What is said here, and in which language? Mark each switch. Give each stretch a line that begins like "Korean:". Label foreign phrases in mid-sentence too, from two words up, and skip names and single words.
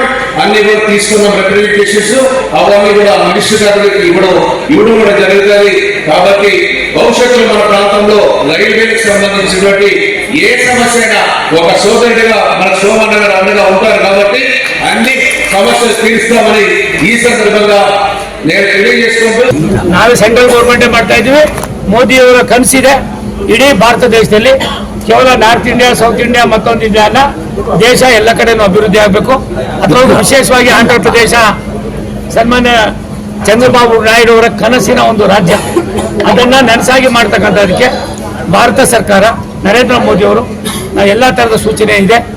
Telugu: అన్ని కూడా తీసుకున్న రిప్రజెంటేషన్స్ అవన్నీ కూడా మినిస్టర్ గారికి ఇవ్వడం కూడా జరుగుతుంది. కాబట్టి భవిష్యత్తులో మన ప్రాంతంలో రైల్వేకి సంబంధించినటువంటి ఏ సమస్య అయినా ఒక సోదరుడిగా మన సోమన్న గారు అండగా ఉంటారు. కాబట్టి అన్ని సమస్యలు తీరుస్తామని ఈ ಸಂದರ್ಭంగా నేను ತಿಳಿಯಜೇಸ್ಕೊಂಡು
Kannada: ನಾವು
English: central government
Kannada: ಮಾಡ್ತಾ ಇದ್ದೀವಿ. ಮೋದಿ ಅವರ ಕನಸಿದೆ ಇಡೀ ಭಾರತ ದೇಶದಲ್ಲಿ ಕೇವಲ ನಾರ್ತ್ ಇಂಡಿಯಾ ಸೌತ್ ಇಂಡಿಯಾ ಮತ್ತೊಂದು ಇಂಡಿಯಾ ಅಲ್ಲ, ದೇಶ ಎಲ್ಲ ಕಡೆನೂ ಅಭಿವೃದ್ಧಿ ಆಗಬೇಕು. ಅದರಲ್ಲೂ ವಿಶೇಷವಾಗಿ ಆಂಧ್ರ ಪ್ರದೇಶ ಸನ್ಮಾನ್ಯ ಚಂದ್ರಬಾಬು ನಾಯ್ಡು ಅವರ ಕನಸಿನ ಒಂದು ರಾಜ್ಯ, ಅದನ್ನ ನನಸಾಗಿ ಮಾಡ್ತಕ್ಕಂಥದಕ್ಕೆ ಭಾರತ ಸರ್ಕಾರ ನರೇಂದ್ರ ಮೋದಿ ಅವರು ಎಲ್ಲ ತರದ ಸೂಚನೆ ಇದೆ.